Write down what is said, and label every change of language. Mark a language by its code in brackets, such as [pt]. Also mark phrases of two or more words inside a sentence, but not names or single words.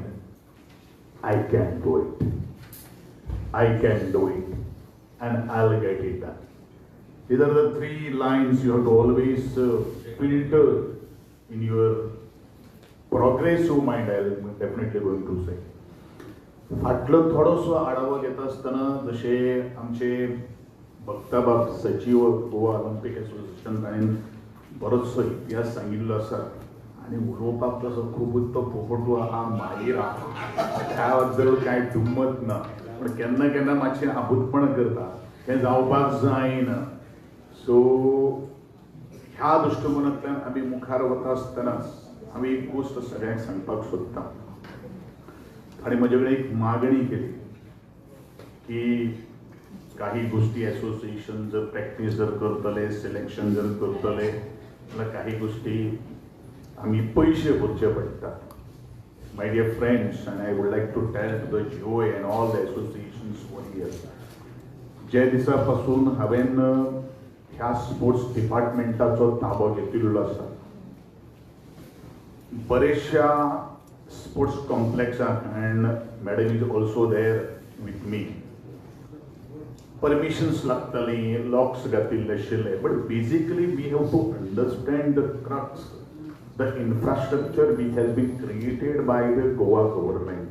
[en] I can do it. I can do it. And I'll get it done. These are the three lines you have to always filter in your progressive mind. I'm definitely going to say. [mr] फाटलं थोडंसं आढावा घेत असताना जसे आमचे बघताबाग सचिव गोवा ऑलिम्पिक असोसिएशन आणि बरंचसं इतिहास सांगितलं असा आणि [kok] उलोवपाक कसं खूब तो पोपटू हा मागीर त्याबद्दल कांय दुमत ना पण केन्ना केन्ना मातशें आबूतपण करता तें जावपाक जायना सो ह्या दृश्टिकोनांतल्यान आमी मुखार वता आसतनाच हांवें एक गोश्ट सगळ्यांक सांगपाक सोदतां [mr] आणि माझ्याकडे एक मागणी केली की काही गोष्टी असोसिएशन जर प्रॅक्टिस जर करतले सिलेक्शन जर करतले जाल्यार काही गोष्टी आम्ही पैसे भरचे पडटात. [en] my dear friends, and I would like to tell to the GOA and all the associations over here, [kok] ज्या दिसापासून हांवें ह्या स्पोर्ट्स डिपार्टमेंटाचो ताबो घेतिल्लो आसा बरेचशा [en] sports complex and madam is also there with me. Permissions [kok] लागताली, लॉक्स घातील आशिले, [en] but basically we have to understand the crux, the infrastructure which has been created by the Goa government.